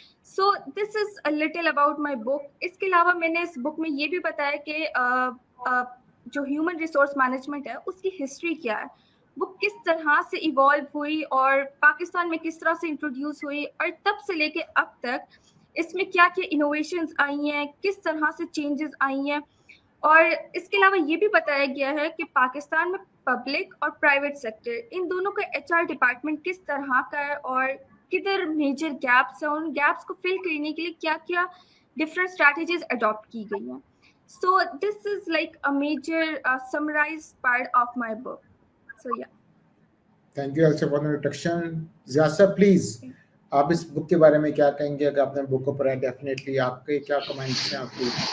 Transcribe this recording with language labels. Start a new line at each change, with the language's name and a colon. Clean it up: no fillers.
English: So this is a little about my book.
Urdu: اس کے علاوہ میں نے اس بک میں یہ بھی بتایا کہ جو ہیومن ریسورس مینجمنٹ ہے اس کی ہسٹری کیا ہے، وہ کس طرح سے ایوالو ہوئی اور پاکستان میں کس طرح سے انٹروڈیوس ہوئی، اور تب سے لے کے اب تک اس میں کیا کیا انوویشنز آئی ہیں، کس طرح سے چینجز آئی ہیں. اور اس کے علاوہ یہ بھی بتایا گیا ہے کہ پاکستان میں پبلک اور پرائیویٹ سیکٹر ان دونوں کا HR ڈپارٹمنٹ کس طرح کا ہے اور کدھر میجر گیپس ہیں، ان گیپس کو فل کرنے کے لیے کیا کیا ڈفرینٹ اسٹریٹجیز اڈاپٹ کی گئی ہیں.
English: So this is like a major summarized part of my book. So yeah. Thank you also for the introduction. Ziad sir, please,
Urdu: آپ اس بک کے بارے میں کیا کہیں گے؟ اگر آپ نے بک کو پڑھا ڈیفینیٹلی آپ کے کیا کمنٹس ہیں آپ کی؟